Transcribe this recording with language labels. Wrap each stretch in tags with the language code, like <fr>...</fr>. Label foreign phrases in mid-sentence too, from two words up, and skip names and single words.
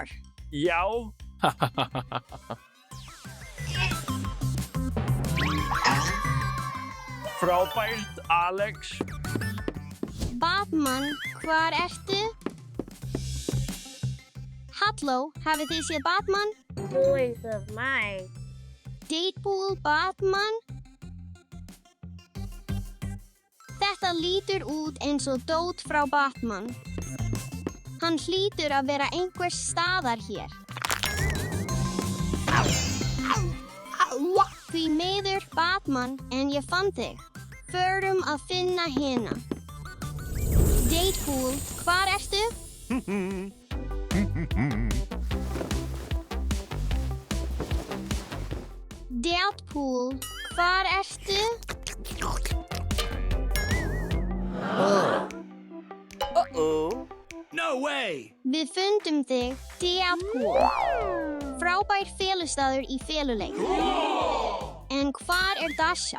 <is>Já. Frábært, Alex. Batman, hvar ertu? Halló, hafið þið séð Batman?</is> <en>Boys of mine.</en> <is>Deadpool, Batman? Þetta lítur út eins og dót frá Batman. Hann hlýtur að vera einhvers staðar hér. Því miður Batman, en ég fann þig. Förum að finna hina. Deadpool, hvar ertu? Deadpool, hvar ertu?</is> <en>No way!</en> <is>Við fundum þig, Deadpool. Frábær felustaður í feluleik. En hvar Dasha?</is>